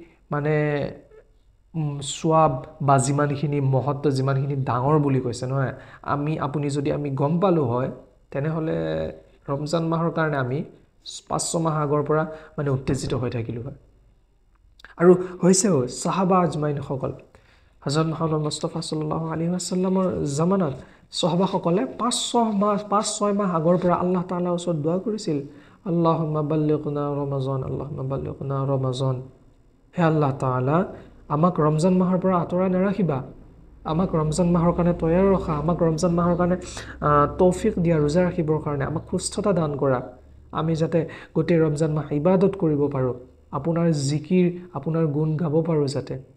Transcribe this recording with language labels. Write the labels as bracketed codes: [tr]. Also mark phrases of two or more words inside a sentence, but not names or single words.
[as] সোৱাব বা যিমানখিনি মহত্ব, যিমানখিনি ডাঙৰ বুলি কৈছে নহয়, আপুনি যদি গম পালোঁ হয়, তেনেহ'লে ৰমজান মাহৰ কাৰণে আমি 5-6 মাহ আগৰ পৰা উত্তেজিত হৈ থাকিলোঁ হয়। আৰু হৈছেও সাহাবা আজমাইনসকল, হযৰত মুহাম্মদ মুস্তাফা [ar] صلى الله عليه وسلم [as] জামানাত সাহাবাসকলে 5-6 মাহ আগৰ পৰা [ar] الله تعالى [as] ওচৰত দোৱা কৰিছিল, [ar] اللهم بلغنا رمضان، اللهم بلغنا رمضان. [as] হে [ar] الله تعالى, [as] আমাক ৰমজান মাহৰ পৰা আঁতৰাই নাৰাখিবা, আমাক ৰমজান মাহৰ কাৰণে তৈয়াৰ ৰখা, আমাক ৰমজান মাহৰ কাৰণে তৌফিক দিয়া, ৰোজা ৰাখিবৰ কাৰণে আমাক সুস্থতা দান কৰা, আমি যাতে গোটেই ৰমজান মাহ ইবাদত কৰিব পাৰোঁ, আপোনাৰ জিকিৰ, আপোনাৰ গুণ গাব পাৰোঁ যাতে।